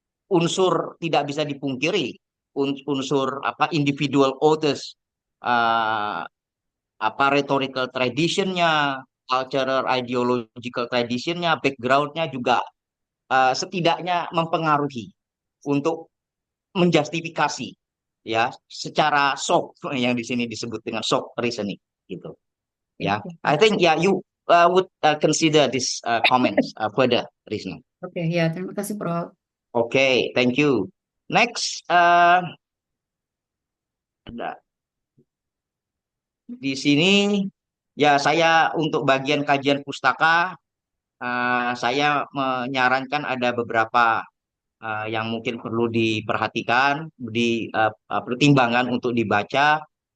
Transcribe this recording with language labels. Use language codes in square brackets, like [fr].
[id] unsur tidak bisa dipungkiri, unsur apa individual authors, uh, apa rhetorical traditionnya, cultural ideological traditionnya, backgroundnya juga setidaknya mempengaruhi untuk menjustifikasi ya secara soft yang di sini disebut dengan soft reasoning gitu ya. Oke, [en] I think ya you would consider this comments further reasoning. [id] Oke, ya, terima kasih, Prof. [en] Okay, thank you. [id] Next, ada di sini ya saya untuk bagian kajian pustaka saya menyarankan ada beberapa yang mungkin perlu diperhatikan, pertimbangan untuk dibaca.